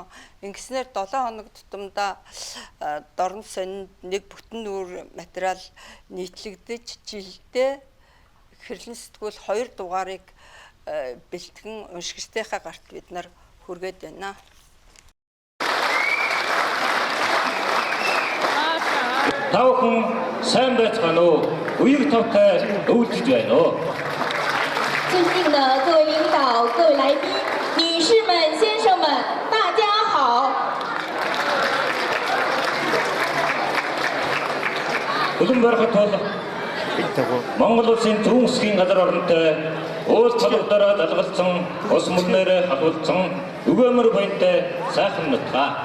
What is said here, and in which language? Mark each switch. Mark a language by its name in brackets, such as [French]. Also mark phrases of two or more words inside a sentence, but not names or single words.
[Mongolian] Ингэснээр 7 хоног тутамдаа Дорнод сонинд нэг бүтэн нүүр материал нийтлэгдэж жилдээ хэрлэн сэтгүүл 2 дугаарыг бэлтгэн уншигчдынхаа гарт бид нар хүргээд байна. Та бүхэн сайн байцгаана уу? Үеиг тавтай өвлөж байна уу? [Chinese] 尊敬的各位领导、各位来宾、女士们、先生们，大家好。 [Mongolian] Хөлбөмбөр хот бол Монгол улсын зүүн хэсгийн газар орнтой уул талбараа далгалцсан ус мөрнөөр хадгалсан өгөөмөр буянтай сайхан нутгаа.